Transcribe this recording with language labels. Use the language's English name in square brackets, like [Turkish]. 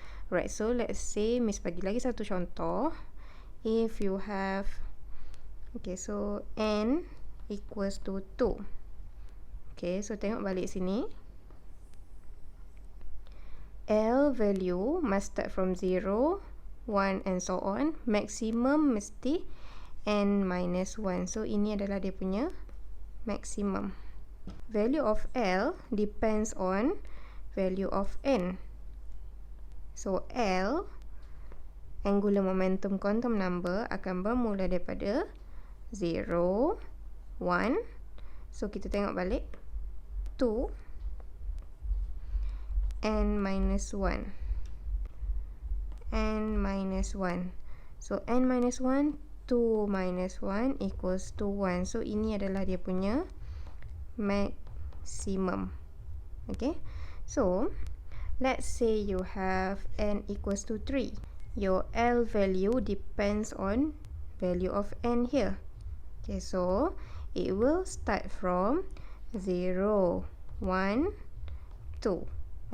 [English] Right, so let's say [Malay] Miss bagi lagi satu contoh. [English] If you have, okay, so n equals to 2. [Malay] Okay, so tengok balik sini. [English] L value must start from 0, 1 and so on. [Malay] Maximum mesti n minus 1. So ini adalah dia punya maximum. [English] Value of L depends on value of n. [Malay] So L, angular momentum quantum number, akan bermula daripada 0, 1. So kita tengok balik. [English] 2, n minus 1. N minus 1. So n minus 1, 2 minus 1 equals to 1. [Malay] So ini adalah dia punya maximum. [English] Okay, so let's say you have n equals to 3. Your L value depends on value of n here. Okay, so it will start from 0, 1, 2.